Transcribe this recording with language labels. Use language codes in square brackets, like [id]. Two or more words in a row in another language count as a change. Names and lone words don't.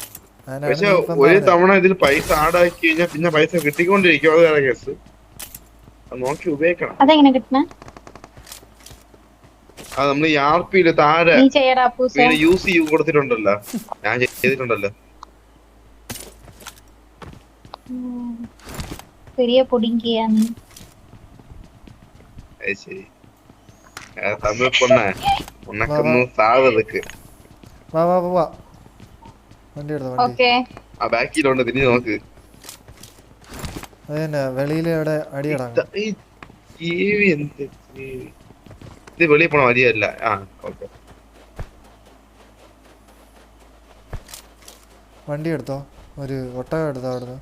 [ml] പക്ഷെ ഒരു തവണ ഇതിൽ പൈസ ആഡാക്കി കഴിഞ്ഞാൽ പിന്നെ പൈസ കിട്ടിക്കൊണ്ടിരിക്കും. അത് വേറെ കേസ്. അത് നോക്കി ഉപയോഗിക്കണം. അതെങ്ങനെ കിട്ടണ? അത് നമ്മൾ ഈ ആർപിയില് താഴെ യൂസ് ചെയ്ത് കൊടുത്തിട്ടുണ്ടല്ലോ, ഞാൻ ചെയ്തിട്ടുണ്ടല്ലോ. [ta] பெரிய பொடிங்கியா நீ? சரி, தமிழ் பொண்ண உனக்கு ஒன்னும் சாவதுக்கு. [ml] വാ വാ വാ, വണ്ടി എടുത്തോ വണ്ടി. ഓക്കേ, ആ ബാക്കിലുണ്ട്, തിരിഞ്ഞു നോക്ക്. അതന്നെ വെളിയില് എവിടെ അടിയടാ. ഇത് വെളിയിൽ പോണ വഴിയല്ല. ആ ഓക്കെ, വണ്ടി എടുത്തോ, ഒരു ഒട്ടകം എടുത്തോ അവിടുന്ന്.